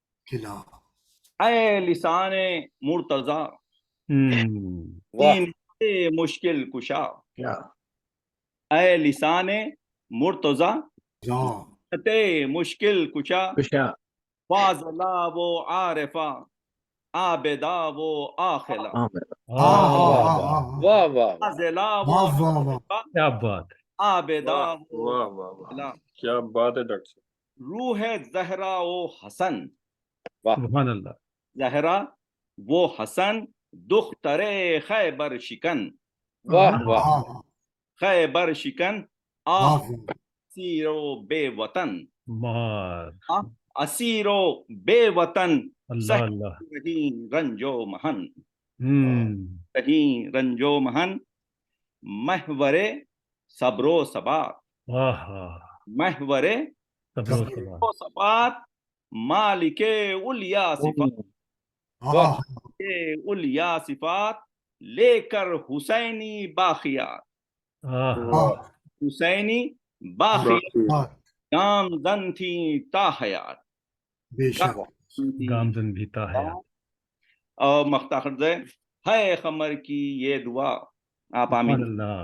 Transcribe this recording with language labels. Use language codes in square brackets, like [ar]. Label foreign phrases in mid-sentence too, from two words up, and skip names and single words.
[ur] اے لسان مرتضی مشکل کشا اے لسان مرتضی مشکل کشا فاضلہ و عارفہ عابدہ و عاقلہ فاضلہ و عابدہ و عاقلہ. کیا بات ہے ڈاکٹر صاحب. روح زہرا و حسن [ar] سبحان اللہ. [ur] زہرا وہ حسن دختر خیبر شکن خیبر شکن اسیر و بے وطن اسیر و بے وطن کہیں رنج و محن کہیں رنج و محن محور صبر و ثبات محور صبر و ثبات مالک اولیا صفات اولیا صفات لے کر حسینی باقیات حسینی باقیات گامزن تھی تا حیات گامزن بھی تا حیات. اور مختار سے ہے خمر کی یہ دعا آپ آمین.